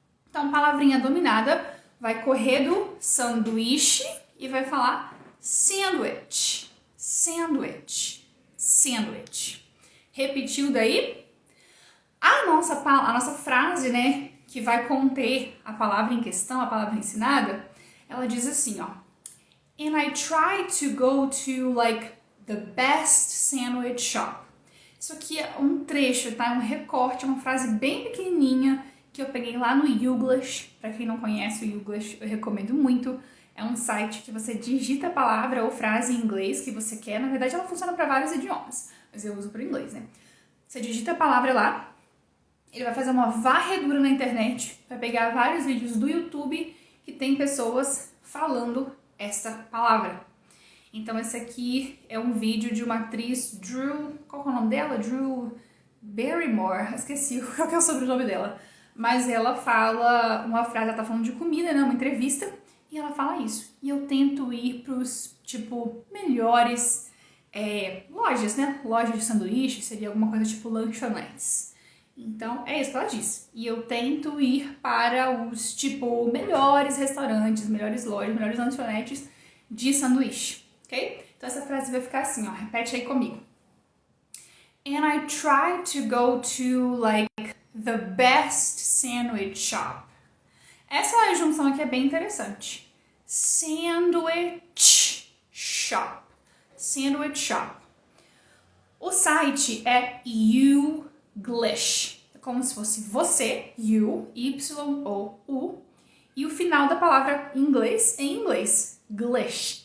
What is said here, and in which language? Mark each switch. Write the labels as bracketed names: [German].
[Portuguese] Então, palavrinha dominada vai correr do sanduíche e vai falar sandwich, sandwich, sandwich. Repetiu daí? A nossa frase, né, que vai conter a palavra em questão, a palavra ensinada, ela diz assim, ó. [English] And I try to go to, like, the best sandwich shop. [Portuguese] Isso aqui é um trecho, tá? É um recorte, uma frase bem pequenininha que eu peguei lá no Youglish. Pra quem não conhece o Youglish, eu recomendo muito. É um site que você digita a palavra ou frase em inglês que você quer. Na verdade, ela funciona para vários idiomas, mas eu uso para inglês, né? Você digita a palavra lá, ele vai fazer uma varredura na internet para pegar vários vídeos do YouTube que tem pessoas falando essa palavra. Então esse aqui é um vídeo de uma atriz, Drew, qual é o nome dela? Drew Barrymore, esqueci qual é o sobrenome dela. Mas ela fala uma frase, ela tá falando de comida, né, uma entrevista, e ela fala isso. E eu tento ir pros, tipo, melhores lojas, né? Loja de sanduíche, seria alguma coisa tipo lanchonetes. Então, é isso que ela diz. E eu tento ir para os, tipo, melhores restaurantes, melhores lojas, melhores lanchonetes de sanduíche, ok? Então, essa frase vai ficar assim, ó. Repete aí comigo. [English] And I try to go to, like, the best sandwich shop. [Portuguese] Essa junção aqui é bem interessante. Sandwich shop. Sandwich shop. O site é Youglish. É como se fosse você, you, Y-O-U, e o final da palavra inglês em inglês, glish.